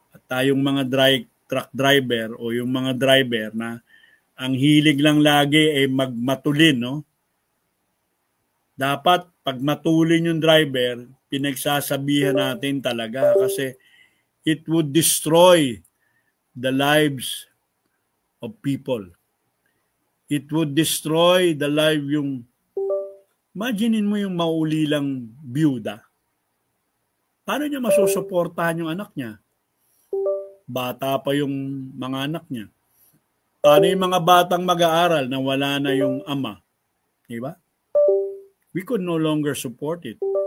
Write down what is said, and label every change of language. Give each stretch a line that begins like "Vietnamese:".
Filipino: At tayong mga truck driver o yung mga driver na ang hilig lang lagi ay magmatulin, no? Dapat pag matulin yung driver, pinagsasabihan natin talaga kasi
English: it would destroy the lives of people. It would destroy the life
Filipino: yung, imaginein mo yung maulilang byuda. Paano niya masusuportahan yung anak niya? Bata pa yung mga anak niya. Paano yung mga batang mag-aaral na wala na yung ama? Diba?
English: We could no longer support it.